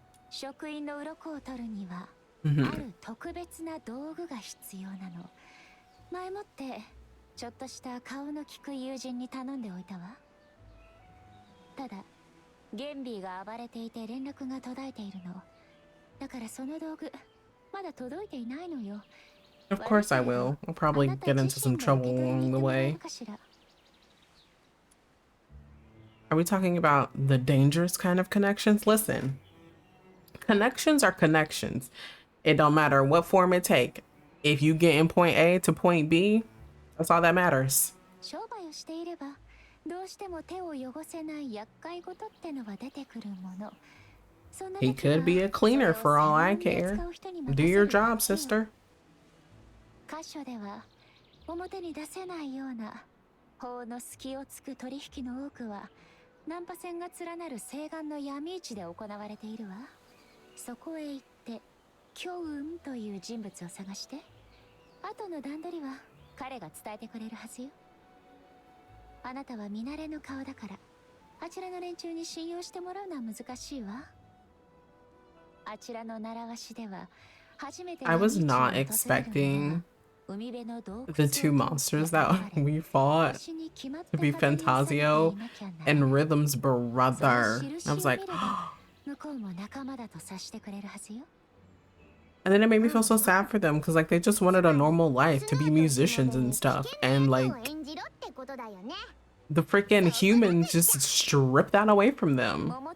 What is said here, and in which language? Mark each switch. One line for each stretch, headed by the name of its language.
Japanese: 職員の鱗を取るには、ある特別な道具が必要なの。前もってちょっとした顔の利く友人に頼んでおいたわ。ただゲンビーが暴れていて連絡が途絶えているの。だからその道具まだ届いていないのよ。
English: Of course I will. I'll probably get into some trouble along the way. Are we talking about the dangerous kind of connections? Listen, connections are connections. It don't matter what form it take. If you get in point A to point B, that's all that matters.
Japanese: をしていればどうしても手を汚せない厄介事ってのは出てくるもの。
English: He could be a cleaner for all I care. Do your job, sister.
Japanese: 箇所では表に出せないような法の隙をつく取引の多くは難破船が連なる西岸の闇市で行われているわ。そこへ行って巨雲という人物を探して後の段取りは彼が伝えてくれるはずよ。あなたは見慣れの顔だからあちらの連中に信用してもらうのは難しいわ。あちらの習わしでは初めて
English: I was not expecting the two monsters that we fought to be Fantasio and Rhythm's brother. I was like, and then it made me feel so sad for them because like they just wanted a normal life to be musicians and stuff, and like the freaking humans just stripped that away from them.